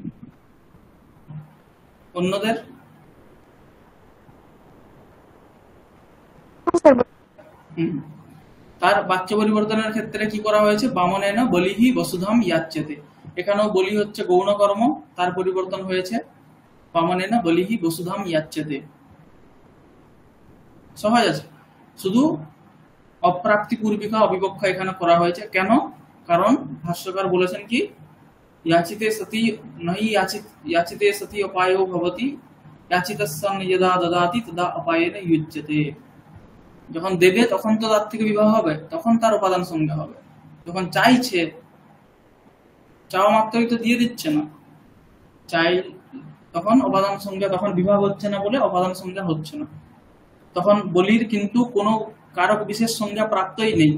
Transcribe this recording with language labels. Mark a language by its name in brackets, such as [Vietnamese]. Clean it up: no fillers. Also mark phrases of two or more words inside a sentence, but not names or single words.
[Bangla] অন্যদের তার বাচ্য পরিবর্তনের ক্ষেত্রে কি করা হয়েছে, [Sanskrit] বামনেন বলিহি বসুধাম याच्यते, [Bangla] এখানেও বলি হচ্ছে গৌণ কর্ম, তার পরিবর্তন হয়েছে [Sanskrit] বামনেন বলিহি বসুধাম याच्यते। [Bangla] সহজ আছে, শুধু অপ্রাপ্তি পূর্বিকা অবিবক্ষা এখানে করা হয়েছে, কেন, কারণ ভাষ্যকার বলেছেন কি [Sanskrit] याचिते सति नहि याचिते सति अपायो भवति, याचितः सन् यदा ददाति तदा अपायेन युज्यते। [Bangla] যখন দেবে তখন তো তার থেকে বিবাহ হবে, তখন তার উপাদান সংজ্ঞা হবে। যখন চাইছে, চাওয়া মাত্রই তো দিয়ে দিচ্ছে না, চাই তখন উপাদান সংজ্ঞা, তখন বিবাহ হচ্ছে না বলে উপাদান সংজ্ঞা হচ্ছে না। তখন বলির কিন্তু কোনো কারক বিশেষ সংজ্ঞা প্রাপ্তই নেই।